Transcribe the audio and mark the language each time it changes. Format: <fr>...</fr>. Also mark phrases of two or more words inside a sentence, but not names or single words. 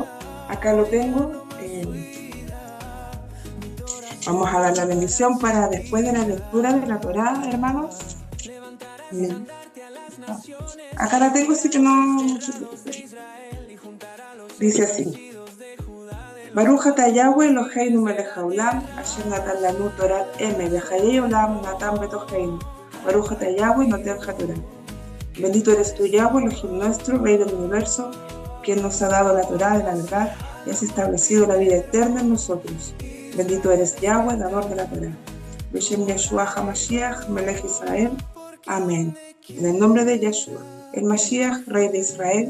<es>Acá lo tengo. Vamos a dar la bendición para después de la lectura de la Torá, hermanos. Amén. Acá la tengo, así que no. Dice así:</es> <he>ברוך אתה יהוה אלוהינו מלך העולם, אשר נתן לנו תורת אמת וחיי עולם נתן בתוכנו. ברוך אתה יהוה נותן התורה.</he> <es>Bendito eres tú, Yahweh, Elohim nuestro, Rey del universo, quien nos ha dado la Torá de la verdad y has establecido la vida eterna en nosotros. Bendito eres Yahweh, dador de la Torah.</es> <he>בשם ישוע המשיח, מלך ישראל.</he> <es>Amén. En el nombre de Yeshua, el Mashiach, Rey de Israel.</es>